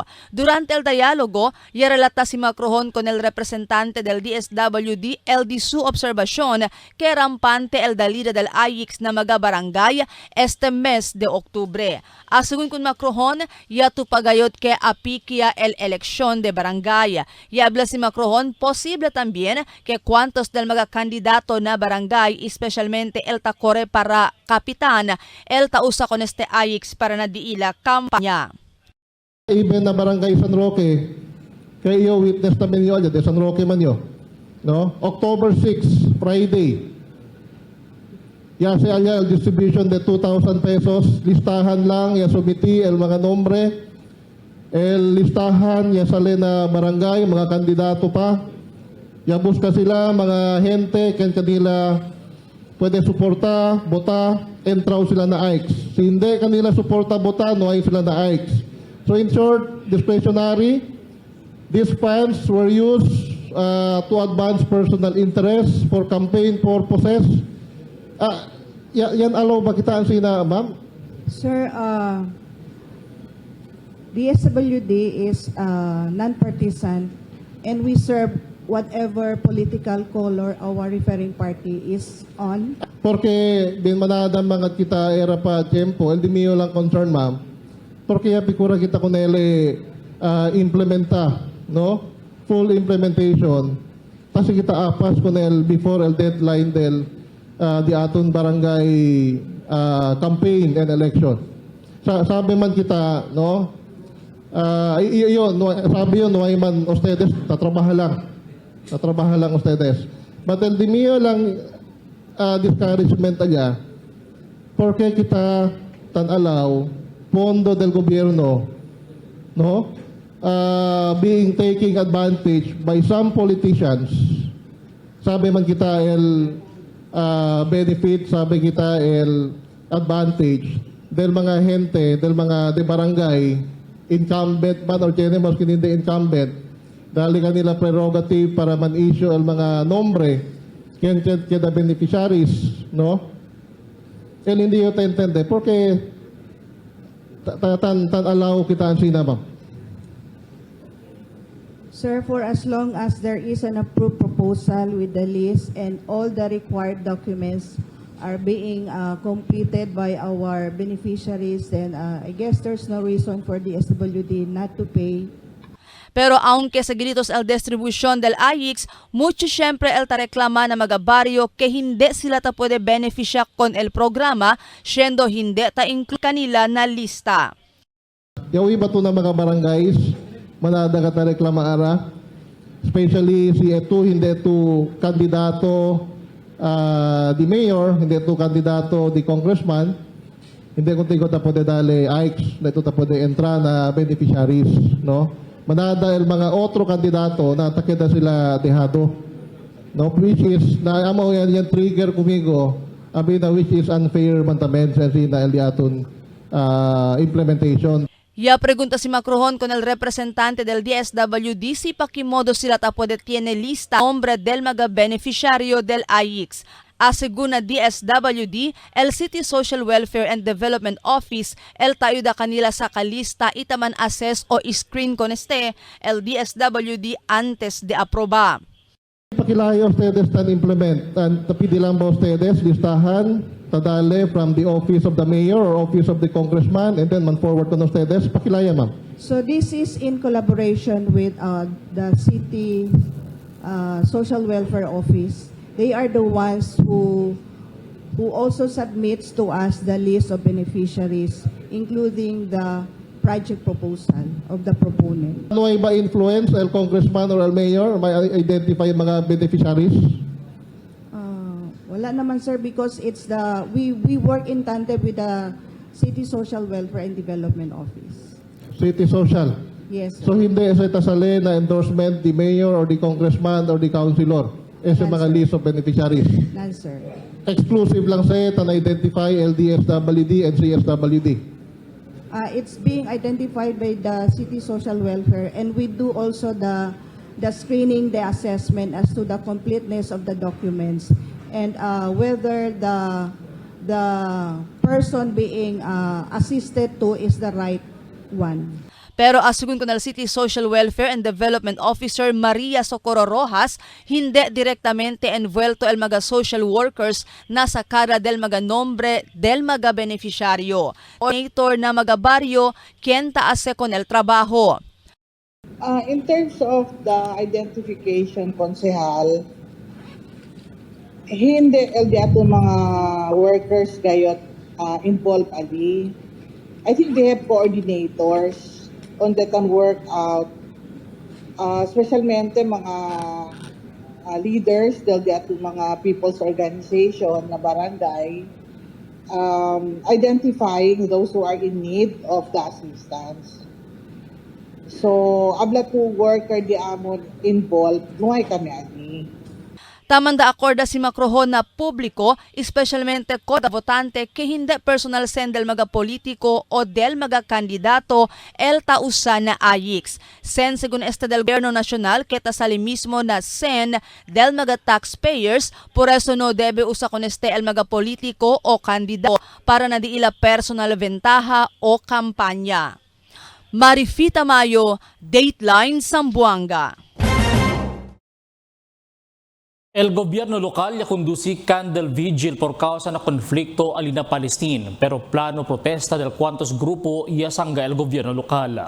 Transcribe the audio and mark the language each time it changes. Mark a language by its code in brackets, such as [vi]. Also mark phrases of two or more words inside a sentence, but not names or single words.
[cbk] Durante el diálogo, ya relata si Macrohon con el representante del DSWD el di su observación que rampante el dalida del AICS na mga barangay este mes de octubre. Asugun kun Macrohon, ya tupagayot que apikia el elección de barangay. Y habla si Macrohon, posible también que cuantos del mga candidato na barangay, especialmente el takore para kapitan, el tausa con este AICS para nadiila kampanya. Even na barangay San Roque, [tl] kayo witness namin yun, [cbk] de San Roque man yun. No? October 6, Friday. Ya se halla el distribution de 2,000 pesos. Listahan lang, ya subiti el mga nombre. El listahan, ya sale na barangay, mga kandidato pa. Ya busca sila, mga gente, kan kanila pwede suporta, bota, entraw sila na AICS. Si hindi kanila suporta, bota, no ay sila na AICS. [en] So in short, discretionary, these funds were used to advance personal interests for campaign purposes. [cbk] Yan alaw ba kita ang sina, ma'am? [en] Sir, DSWD is non-partisan and we serve whatever political color our referring party is on. [cbk] Porque bin manada mga kita era pa tiempo, el di mio lang concern ma'am. Porque ya pikura kita kunele implementa, no? [en] Full implementation. [cbk] Kasi kita apas kunel before el deadline del di aton barangay [en] campaign and election. [cbk] Sabi man kita, no? Iyon, sabi yun, no, man ustedes, tatrabaha lang ustedes. But el di mio lang discouragement niya, porque kita tanalaw pondo del gobierno, no? [en] Being taking advantage by some politicians. [cbk] Sabi man kita el benefit, sabi kita el advantage del mga gente, del mga de barangay, incumbent man or general hindi incumbent, dahil kanila prerogative para man-issue ang mga nombre kaya beneficiaries, no? Kaya hindi yun taintende, porque tan-alaw kita ang sina, ma'am. [en] Sir, for as long as there is an approved proposal with the list and all the required documents are being completed by our beneficiaries, then I guess there's no reason for the SWD not to pay. [cbk] Pero aunque seguiditos el distribución del AIX, mucho siempre el tareklama na mga baryo que hindi sila ta pwede beneficia con el programa, siendo hindi ta include kanila na lista. Yawi ba ito ng mga barangays, manada ka tareklama ara, especially si ito, hindi ito kandidato di mayor, hindi ito kandidato di congressman, hindi kung tigo ta pwede dali AIX, na ito ta pwede entra na beneficiaries, no? Manada el mga otro kandidato na takeda sila dehado, no, [en] which is [cbk] na amo yan trigger kumigo abi na [en] which is unfair [cbk] mantamen sa sina el diaton implementation. Ya pregunta si Macrohon con el representante del DSWD si pakimodo sila ta pwede tiene lista nombre del mga beneficiario del AIX. Aseguna DSWD, el City Social Welfare and Development Office, el tayo da kanila sa kalista itaman assess o screen con este, el DSWD antes de aproba. Pakilayo ustedes tan implement, tan tapidi lang ba ustedes listahan, tadale [en] from the office of the mayor or office of the congressman [cbk] and then man forward to ustedes, pakilaya ma'am. [en] So this is in collaboration with the City Social Welfare Office. They are the ones who also submits to us the list of beneficiaries, including the project proposal of the proponent. [cbk] Ano ay ba influence el congressman or el mayor may identify mga beneficiaries? [tl] Wala naman sir, [en] because it's we work in tandem with the City Social Welfare and Development Office. City Social. Yes. [cbk] So hindi sa tasali na endorsement [en] the mayor or the congressman or the councilor. Sa mga list of beneficiaries. None, sir. [cbk] Exclusive lang sa na identify LDSWD and CSWD. [en] It's being identified by the City Social Welfare, and we do also the screening, the assessment as to the completeness of the documents and whether the person being assisted to is the right one. [cbk] Pero asugun ko na City Social Welfare and Development Officer Maria Socorro Rojas, hindi direktamente envuelto el mga social workers na sa cara del mga nombre del mga beneficiaryo. Coordinator na mga baryo, quien taase con el trabajo. [en] In terms of the identification, [cbk] konsehal, hindi el diato mga workers gayot involved ali. [en] I think they have coordinators on that can work out, [cbk] specialmente mga leaders del diato mga people's organization na barangay, [en] identifying those who are in need of the assistance. [cbk] So, abla to worker di amon involved, nuhay kami ani. Tamanda akorda si Macrohon na publiko, especialmente ko da votante que hindi personal sen del mga politiko o del mga kandidato el tausa na AIX. Sen según este del Gobierno Nacional que tasali mismo na sen del mga taxpayers, por eso no debe usa con este el mga politiko o kandidato para na di ila personal ventaja o kampanya. Marifita Mayo, Dateline Zamboanga. El gobyerno lokal ya conduci candle vigil por causa na konflikto alina Palestine, pero plano protesta del cuantos grupo ya sangga el gobyerno lokal.